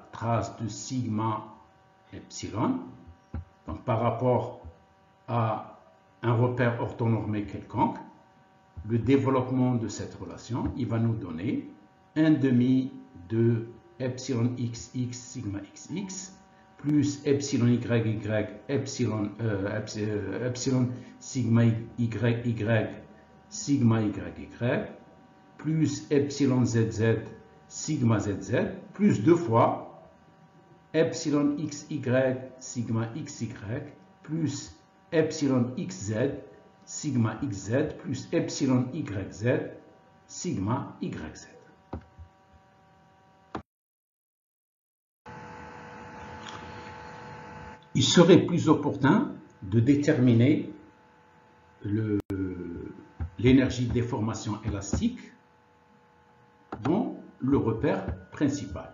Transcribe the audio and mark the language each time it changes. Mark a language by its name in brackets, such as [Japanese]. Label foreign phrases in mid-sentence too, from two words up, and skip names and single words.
[French] trace de sigma epsilon, donc par rapport à un repère orthonormé quelconque, le développement de cette relation, il va nous donner 1 demi de epsilon xx sigma xx plus epsilon y epsilon sigma y sigma y plus epsilon zz sigma zz plus 2 fois epsilon xy sigma xy plus epsilon xz sigma xz plus epsilon yz sigma yz. Il serait plus opportun de déterminer l'énergie de déformation élastique dans le repère principal.